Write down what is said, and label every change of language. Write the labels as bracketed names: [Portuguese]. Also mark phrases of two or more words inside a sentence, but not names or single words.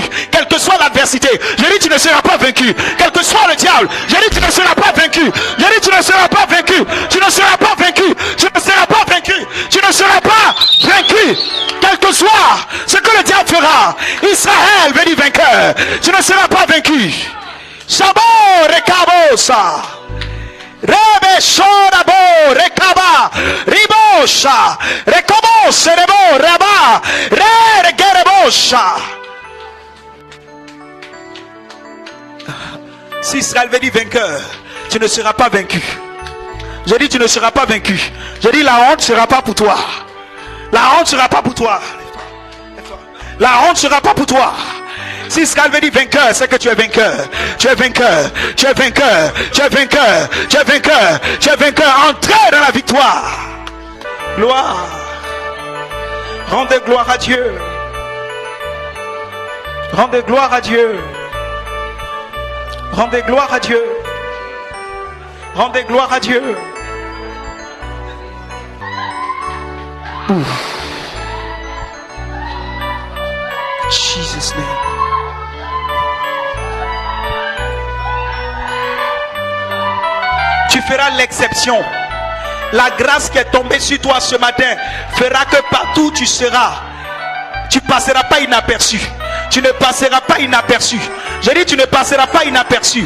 [French] Quelle que soit l'adversité, je dis, tu ne seras pas vaincu. Quel que soit le diable, je dis, tu ne seras pas vaincu. Je dis, tu ne seras pas vaincu. Tu ne seras pas vaincu. Tu ne seras pas vaincu. Tu ne seras pas vaincu. Quel que soit ce que le diable fera, Israël veut dire vainqueur. Tu ne seras pas vaincu. Sabo rekabosa. Rebe shorabo rekaba ribosha rekobos rebo raba re gerebosha. Si Israël veut dire vainqueur, tu ne seras pas vaincu. Je dis, tu ne seras pas vaincu. Je dis, la honte ne sera pas pour toi. La honte ne sera pas pour toi. La honte ne sera pas pour toi. Si Israël veut dire vainqueur, c'est que tu es vainqueur. Tu es vainqueur. Tu es vainqueur. Tu es vainqueur. Tu es vainqueur. Tu es vainqueur. Entrez dans la victoire. Gloire. Rendez gloire à Dieu. Rendez gloire à Dieu. Rendez gloire à Dieu. Rendez gloire à Dieu. [English] Jesus' name. [French] Tu feras l'exception. La grâce qui est tombée sur toi ce matin fera que partout où tu seras, tu passeras pas inaperçu. Tu ne passeras pas inaperçu. Je dis, tu ne passeras pas inaperçu.